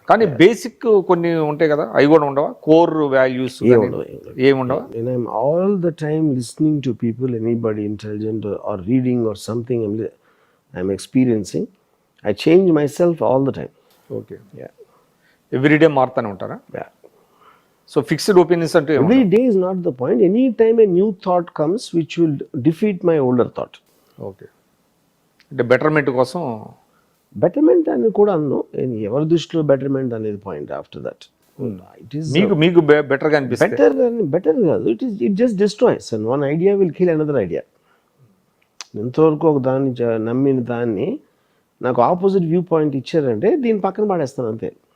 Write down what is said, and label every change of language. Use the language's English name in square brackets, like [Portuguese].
[Telugu] కానీ బేసిక్ కొన్ని ఉంటాయి కదా, అవి కూడా ఉండవా? Core values ఏముండవా? [English] I'm all the time listening to people, anybody intelligent or reading or something I'm experiencing. I change myself all the time. [Telugu] Okay, everyday మారుతానే ఉంటారా? So fixed opinions అంటే [English] Every day is not the point. Any time a new thought comes which will defeat my older thought. [Telugu] Okay, అంటే betterment కోసం. Betterment అని కూడా అన్ను, ఎవరి దృష్టిలో betterment అనేది point. [English] after that it is [Telugu] మీకు బెటర్గా అనిపిస్తుంది. [English] Better కాదు, it just destroys and one idea will kill another idea. [Telugu] ఎంతవరకు ఒక దాన్ని నమ్మిన దాన్ని నాకు ఆపోజిట్ వ్యూ పాయింట్ ఇచ్చారంటే దీన్ని పక్కన పాడేస్తాను అంతే.